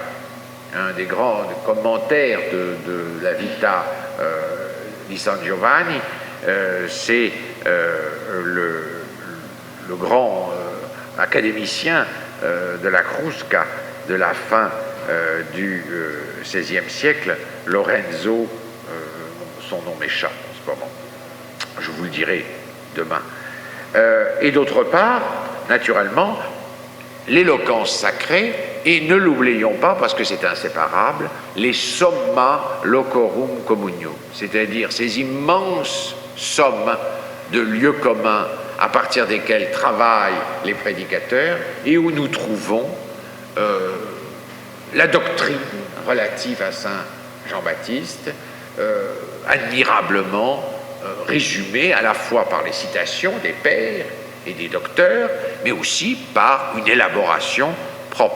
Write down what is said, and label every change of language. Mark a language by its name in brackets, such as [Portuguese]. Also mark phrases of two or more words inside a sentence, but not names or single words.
[French] Un des grands commentaires de la Vita di San Giovanni, c'est le grand académicien de la Crusca de la fin du XVIe siècle, Lorenzo, son nom m'échappe en ce moment, je vous le dirai demain. Et d'autre part, naturellement, l'éloquence sacrée, et ne l'oublions pas parce que c'est inséparable, les [Latin] somma locorum communium, [French] c'est-à-dire ces immenses sommes de lieux communs à partir desquels travaillent les prédicateurs et où nous trouvons la doctrine relative à Saint Jean-Baptiste, admirablement résumée à la fois par les citations des pères et des docteurs, mais aussi par une élaboration propre.